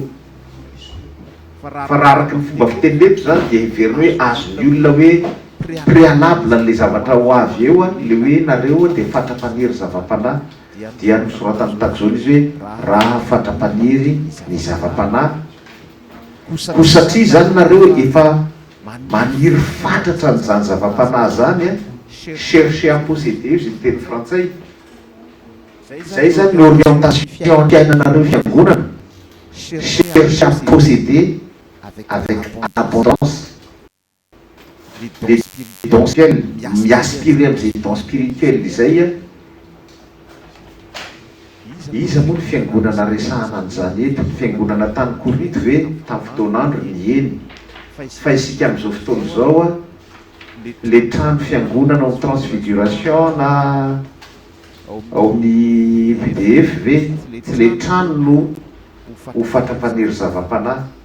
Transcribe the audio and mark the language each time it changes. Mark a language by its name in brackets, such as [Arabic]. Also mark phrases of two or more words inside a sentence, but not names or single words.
[Malagasy] Fa raha araky ny fomba fiteny zany dia heverina hoe azon'ny olona hoe préalable an'ilay zavatra ho avy eo, le hoe nareo dia fatra-paniry zava-panahy. Dia nosoratany tahaka izao izy hoe raha fatra-paniry ny zava-panahy, ko satria zany nareo efa maniry fatratra n'izany zava-panahy zany, [French] chercher à posséder, [Malagasy] izy ny teny frantsay. Zay zany ny orientation fiainanareo fiangonana, [French] chercher à posséder avec abondance les dons spirituels, [Malagasy] miaspirer amin'izay [French] dons spirituels izay. [Malagasy] Iza moa ny fiangonana resahana an'izany eto, fiangonana tany Korinto ve tamin'ny fotoan'andro ny eny, fa isika amin'izao fotoana izao le trano fiangonana ao transfiguration na ao amin'ny PDF ve, tsy le trano no ho fatra-paniry zava-panahy.